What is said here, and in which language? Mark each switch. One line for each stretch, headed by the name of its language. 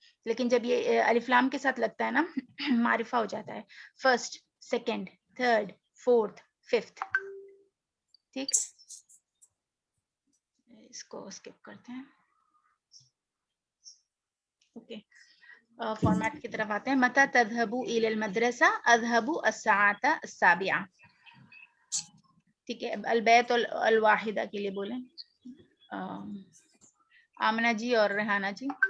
Urdu: لیکن جب یہ الف لام کے ساتھ لگتا ہے نا معرفہ ہو جاتا ہے
English: First second third fourth fifth.
Urdu: ٹھیک اس کو اسکپ کرتے ہیں. اوکے فارمیٹ کی طرف آتے ہیں.
Arabic: متى تذهب الى المدرسة؟ اذهب الساعة السابعة.
Urdu: ٹھیک ہے. البیت الواحدہ کے لیے بولیں آمنہ جی اور ریحانہ جی.